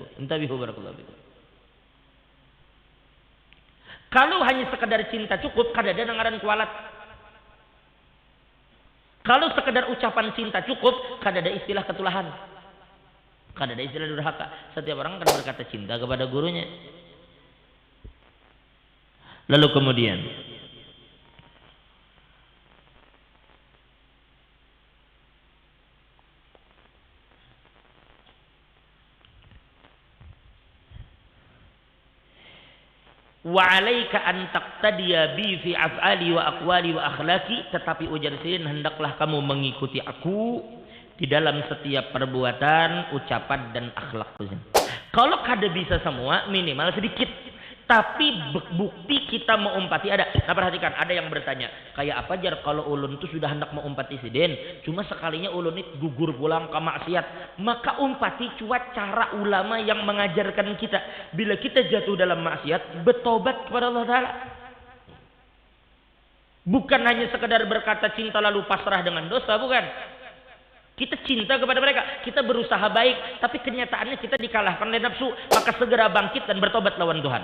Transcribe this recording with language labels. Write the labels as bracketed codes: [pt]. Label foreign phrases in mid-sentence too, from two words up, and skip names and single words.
[ar] انتبهوا بارك الله فيكم. [bjn] Kalau hanya sekedar cinta cukup, kada ada nangaran kualat. Kalau sekedar ucapan cinta cukup, kada ada istilah ketulahan. [id] Kada ada istilah durhaka. Setiap orang akan berkata cinta kepada gurunya. Lalu kemudian [ar] وعليك أن تقتدي بي في أفعالي وأقوالي وأخلاقي, [id] tetapi ujar Sidin hendaklah kamu mengikuti aku di dalam setiap perbuatan, ucapan dan akhlakku. [bjn] Kalau kada bisa semua, minimal sedikit. Tapi bukti kita mau umpati ada. Nah perhatikan, ada yang bertanya, kayak apa jar kalau ulun itu sudah hendak mau umpati Sidin, cuma sekalinya ulun itu gugur pulang ke maksiat. Maka umpati cuat cara ulama yang mengajarkan kita. [id] Bila kita jatuh dalam maksiat, bertobat kepada Allah Ta'ala. Bukan hanya sekedar berkata cinta lalu pasrah dengan dosa, bukan. Kita cinta kepada mereka, kita berusaha baik, tapi kenyataannya kita dikalahkan oleh nafsu, maka segera bangkit dan bertobat lawan Tuhan.